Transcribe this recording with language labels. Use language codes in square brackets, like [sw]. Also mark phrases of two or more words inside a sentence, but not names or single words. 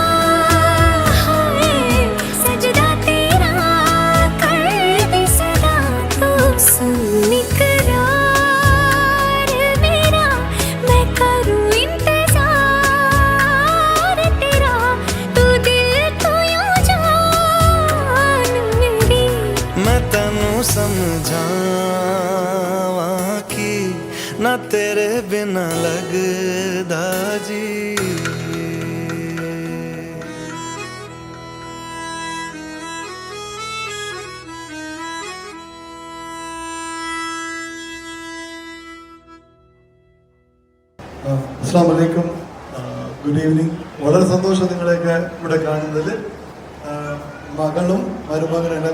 [hi] है सजदा तेरा कर दे सदा तू सुन इकरार मेरा मैं करूं इंतजार तेरा तू दिल तू यूं जान मेरी [pa] ਮੈਂ ਤੈਨੂੰ ਸਮਝਾਵਾਂ ਕਿ ਨਾ ਤੇਰੇ ਬਿਨਾ ਲਗਦਾ ਜੀ [ar] السلام عليكم [en] good evening [ml] വളരെ സന്തോഷം നിങ്ങളെയൊക്കെ ഇവിടെ കാണുന്നതിൽ മകളും മരുമകനും എല്ലാം